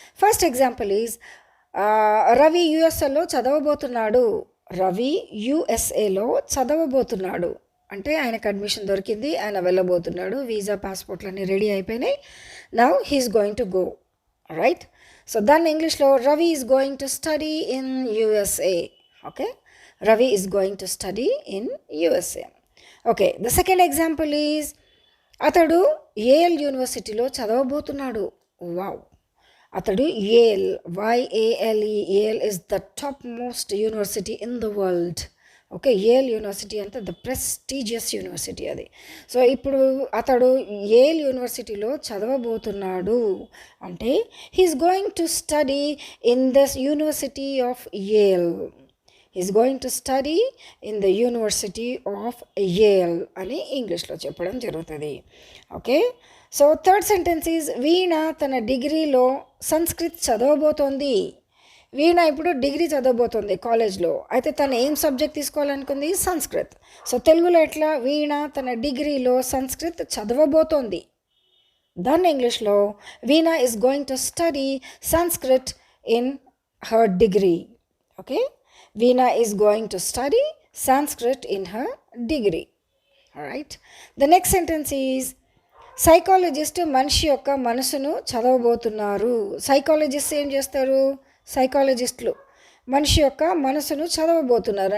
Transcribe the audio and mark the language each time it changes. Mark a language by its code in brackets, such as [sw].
[en] first example is [te] Ravi యుఎస్ఏలో చదవబోతున్నాడు. Ravi యుఎస్ఏలో చదవబోతున్నాడు అంటే ఆయనకు admission దొరికింది, ఆయన వెళ్ళబోతున్నాడు, వీసా పాస్పోర్ట్లన్నీ రెడీ అయిపోయినాయి. [en] Now he's going to go. Right? [te] So దాన్ని ఇంగ్లీష్లో [en] Ravi is going to study in USA. Okay. Ravi is going to study in USA. Okay, the second example is [te] అతడు Yale యూనివర్సిటీలో చదవబోతున్నాడు. Wow! [en] అతడు Yale, YALE, Yale is the top most university in the world. Okay. [te] Yale university అంటే [en] the prestigious university [te] అది. So ఇప్పుడు అతడు Yale యూనివర్సిటీలో చదవబోతున్నాడు అంటే [en] He's going to study in this university of Yale. Is going to study in the university of Yale [te] అని ఇంగ్లీష్లో చెప్పడం జరుగుతుంది. [en] Okay. So third sentence is Veena [te] తన డిగ్రీలో సంస్కృత్ చదవబోతోంది. వీణ ఇప్పుడు డిగ్రీ చదవబోతోంది కాలేజ్లో. అయితే తను ఏం సబ్జెక్ట్ తీసుకోవాలనుకుంది? సంస్కృత్. సో తెలుగులో ఎట్లా? వీణ తన డిగ్రీలో సంస్కృత్ చదవబోతోంది. దాన్ని ఇంగ్లీష్లో [en] Veena is going to study Sanskrit in her degree. Okay. Veena is going to study Sanskrit in her degree. Alright. The next sentence is [te] psychologist మనిషి యొక్క మనసును చదవబోతున్నారు. సైకాలజిస్ట్ ఏం చేస్తారు? సైకాలజిస్టులు మనిషి యొక్క మనసును చదవబోతున్నారు.